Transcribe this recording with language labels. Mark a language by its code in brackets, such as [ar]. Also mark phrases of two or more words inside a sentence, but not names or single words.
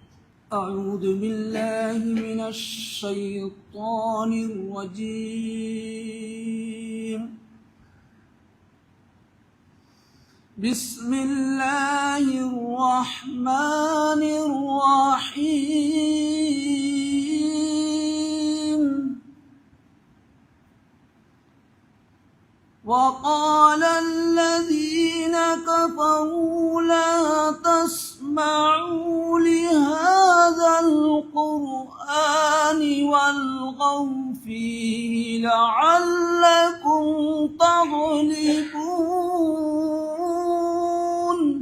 [ar] أعوذ بالله من الشيطان الرجيم. بسم الله الرحمن الرحيم. وقال الذين كفروا لا تسمعوا لهذا القرآن والغوا فيه لعلكم تغلبون.